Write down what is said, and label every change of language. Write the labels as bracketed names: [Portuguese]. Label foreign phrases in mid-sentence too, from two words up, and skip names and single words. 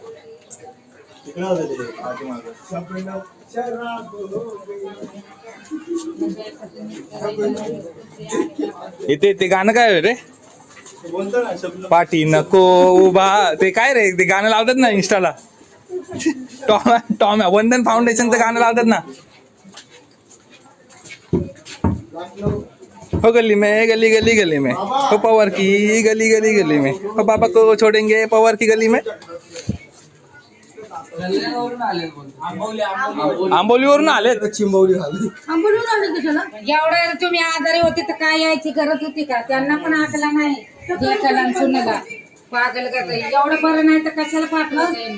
[Marathi] इथे ते गाणं काय रे? पाठी नको उभा, ते काय रे? ते गाणं लावतात ना इंस्टाला. टॉम वंदन फाउंडेशनचं गाणं लावतात ना. [Hindi] हो गली में, गली गली गली में, हो पवार की गली गली गली में, हो पापा को छोड़ेंगे पवार की गली में. [Marathi] आंबोलीवरून आलेत. चिंबवली एवढं तुम्ही आजारी होते तर काय यायची गरज होती का? त्यांना पण आकला नाही. सुनाला पागल करत एवढं बरं नाही तर कशाला पाठवलं?